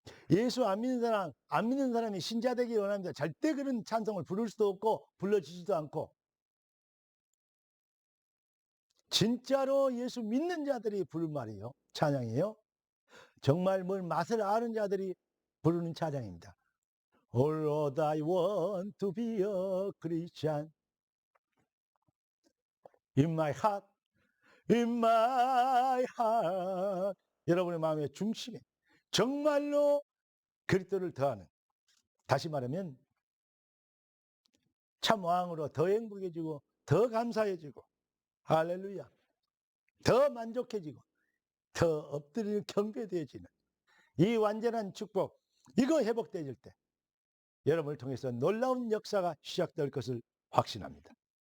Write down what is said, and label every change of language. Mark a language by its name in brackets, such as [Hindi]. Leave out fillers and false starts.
[Korean] 예수 안 믿는 사람이 신자 되길 원합니다. 절대 그런 찬송을 부를 수도 없고 불러주지도 않고, 진짜로 예수 믿는 자들이 부를 말이에요. 찬양이에요. 정말 뭘 맛을 아는 자들이 부르는 찬양입니다. [English] All Lord, I want to be a Christian in my heart, in my heart. [Korean] 여러분의 마음의 중심에 정말로 그리스도를 더하는, 다시 말하면 참 왕으로 더 행복해지고 더 감사해지고, 할렐루야, 더 만족해지고 더 엎드리는 경배되어지는 이 완전한 축복, 이거 회복되어질 때 여러분을 통해서 놀라운 역사가 시작될 것을 확신합니다.